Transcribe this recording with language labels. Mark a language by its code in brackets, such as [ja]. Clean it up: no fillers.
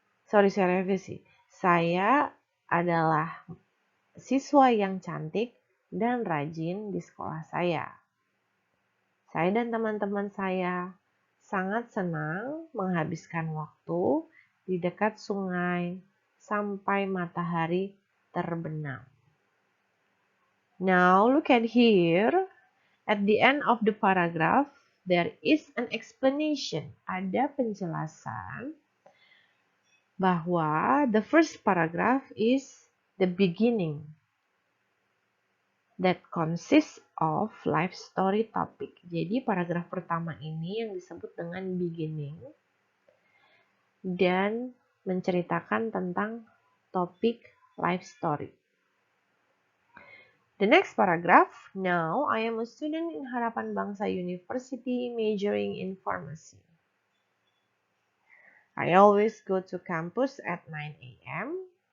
[id] Saya revisi. Saya adalah siswa yang cantik dan rajin di sekolah saya. Saya dan teman-teman saya sangat senang menghabiskan waktu di dekat sungai sampai matahari terbenam. [en] Now look at here. At the end of the paragraph, there is an explanation. [id] Ada penjelasan bahwa [en] the first paragraph is the beginning that consists of life story topic. [id] Jadi paragraf pertama ini yang disebut dengan beginning dan menceritakan tentang topik life story. [en] The next paragraph, now I am a student in Harapan Bangsa University majoring in pharmacy. I always go to campus at 9 a.m.